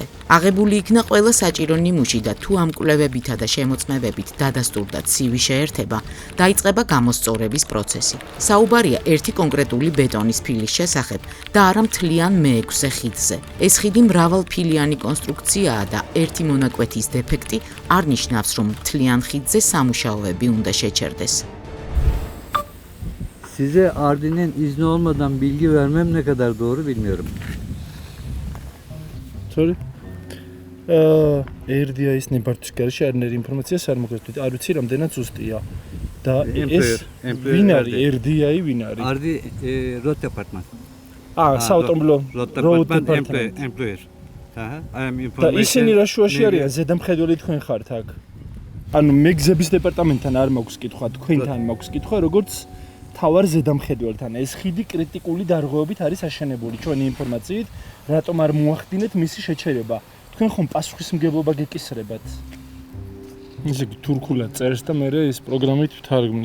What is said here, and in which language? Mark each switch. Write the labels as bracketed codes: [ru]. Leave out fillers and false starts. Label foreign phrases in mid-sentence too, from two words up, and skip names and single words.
[ka] აღებული იქნა ყველა საჭირო ნიმუში და თუ ამ კვლევებითა და შემოწმებებით დადასტურდა ცივი შეერთება, დაიწყება გამოსწორების პროცესი. საუბარია ერთი კონკრეტული ბეტონის ფილის შესახებ და არა მთლიან მე-6 ხიდზე. ეს ხიდი მრავალფილიანი კონსტრუქციაა და ერთი მონაკვეთის დეფექტი არ ნიშნავს, რომ მთლიან ხიდზე სამუშაოები უნდა შეჩერდეს. [tr] Size Ardi'nin izni olmadan bilgi vermem ne kadar doğru bilmiyorum. [en] Sorry. [ka] RDI-ის ნებართვის გარეშე არნერი ინფორმაციას არ მოგეცდით. არ ვიცი რამდენად ზუსტია. და ეს ვინ არის RDI ვინ არის? [en] Ardi road department. [ka] საავტომობილო road [en] department employer. I am [ka] და ისინი რა შუაში არიან? ზედამხედველი თქვენ ხართ აქ. ანუ მე გზების დეპარტამენტთან არ მაქვს კითხვა, თქვენთან მაქვს კითხვა, როგორც თავარ ზედამხედველთან. ეს ხიდი კრიტიკული დარღვევებით არის აშენებული ჩვენი ინფორმაციით, რატომ არ მოახდინეთ მისი შეჩერება? თქვენ ხომ პასუხისმგებლობა გეკისრებათ? ისე თურქულად წერს და მე ეს პროგრამით ვთარგმნით.